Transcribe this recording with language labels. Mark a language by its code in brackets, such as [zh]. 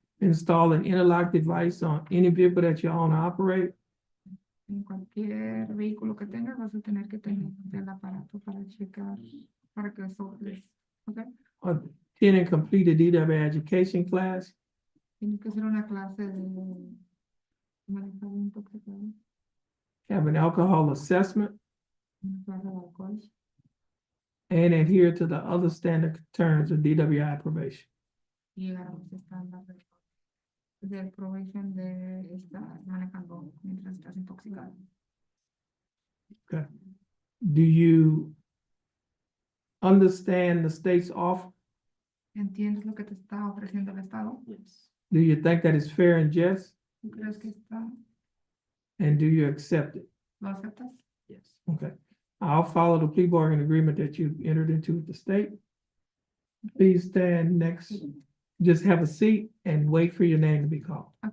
[en] install an interlock device on any vehicle that you own or operate, [es] En cualquier vehículo que tengas, vas a tener que tener el aparato para checar, para que soples. ¿Ok? [en] attend and complete a DW education class, [es] Tienes que hacer una clase de manejo de intoxicado, [en] have an alcohol assessment, [es] una clase de alcohol [en] and adhere to the other standard terms of DWI probation. [es] y llegar a los estándares de probation de estar manejando mientras estás intoxicado. [en] Do you understand the state's offer? [es] ¿Entiendes lo que te está ofreciendo el Estado? [en] Do you think that is fair and just? [es] ¿Tú crees que está? [en] And do you accept it? [es] ¿Lo aceptas? [en] Okay. I'll follow the plea bargaining agreement that you entered into with the state. Please stand next. Just have a seat and wait for your name to be called.